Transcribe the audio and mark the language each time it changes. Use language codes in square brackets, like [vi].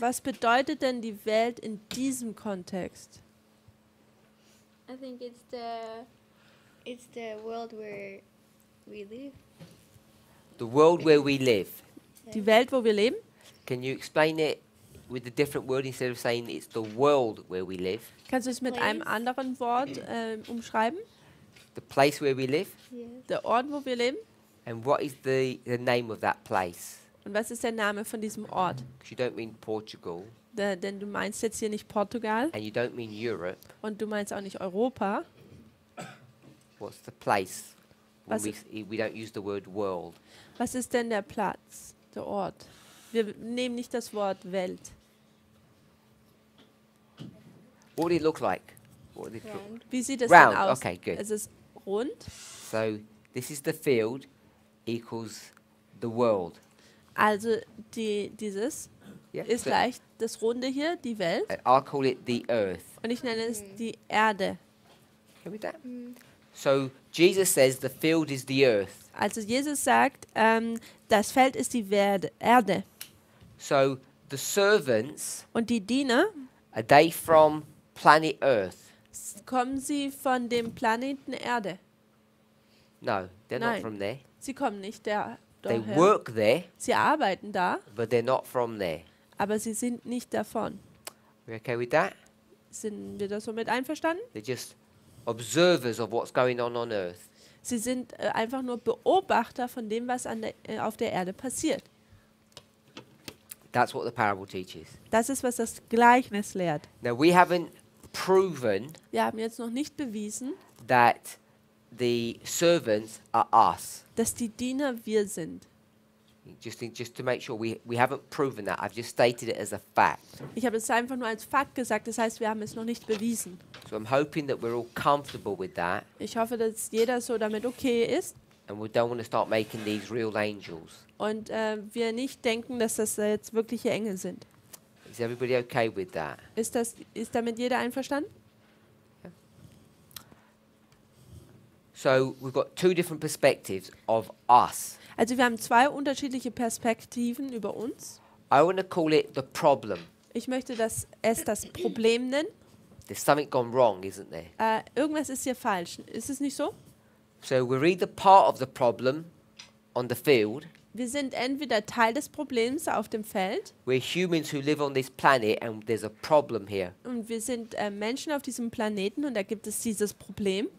[de] was bedeutet denn die Welt in diesem Kontext? [en] I think it's the world where we live. The world where we live. [de] Die Welt, wo wir leben? [en] Can you explain it with a different word instead of saying it's the world where we live? [de] Kannst du es mit einem [en] Place. [de] anderen Wort umschreiben? [en] The place where we live? Yes. [de] Der Ort, wo wir leben? [en] And what is the name of that place? [de] Und was ist der Name von diesem Ort? [en] Because you don't mean Portugal [de] Denn du meinst jetzt hier nicht Portugal [en] and you don't mean Europe. [de] und du meinst auch nicht Europa. [en] What's the place? When [de] Was- [en] we don't use the word world. [de] Was ist denn der Platz, der Ort? Wir nehmen nicht das Wort Welt. [en] What would it look like? What would it look? Round. [de] Wie sieht es [en] Round, [de] denn aus? [en] okay, good. [de] Es ist rund. [en] So this is the field equals the world. [de] Also dieses [en] Yeah. [de] ist [en] So, [de] gleich das Runde hier, die Welt. [en] I'll call it the earth. [de] Und ich nenne es die Erde. [en] Can we do that? So Jesus says the field is the earth. [de] Also Jesus sagt, das Feld ist die Erde. [en] So the servants, [de] Und die Diener, [en] are they from planet Earth? [de] kommen sie von dem Planeten Erde? [en] No, they're not [de] Nein. [en] from there. [de] Sie kommen nicht [en] They [de] daher. [en] work there, [de] Sie arbeiten da, [en] but they're not from there. [de] aber sie sind nicht davon. [en] We okay with that? [de] Sind wir da so mit einverstanden? [en] They're just observers of what's going on Earth. [de] Sie sind einfach nur Beobachter von dem, was auf der Erde passiert. [en] That's what the parable teaches. [de] Das ist, was das Gleichnis lehrt. [en] Now we haven't proven [de] Wir haben jetzt noch nicht bewiesen, [en] that the servants are us. [de] dass die Diener wir sind. [en] Just to make sure we haven't proven that. I've just stated it as a fact. [de] Ich habe es einfach nur als Fakt gesagt, das heißt, wir haben es noch nicht bewiesen. [en] So I'm hoping that we're all comfortable with that. [de] Ich hoffe, dass jeder so damit okay ist. [en] And we don't want to start making these real angels. [de] Und wir nicht denken, dass das jetzt wirkliche Engel sind. [en] Is everybody okay with that? [de] Ist damit jeder einverstanden? [en] So we've got two different perspectives of us. [de] Also wir haben zwei unterschiedliche Perspektiven über uns. [en] I want to call it the problem. [de] Ich möchte es das Problem nennen. [en] There's something gone wrong, isn't there? [de] Irgendwas ist hier falsch. Ist es nicht so? [en] So we're either part of the problem on the field. [de] Wir sind entweder Teil des Problems auf dem Feld [en] We're humans who live on this planet and there's a problem here. [de] und wir sind Menschen auf diesem Planeten und da gibt es dieses Problem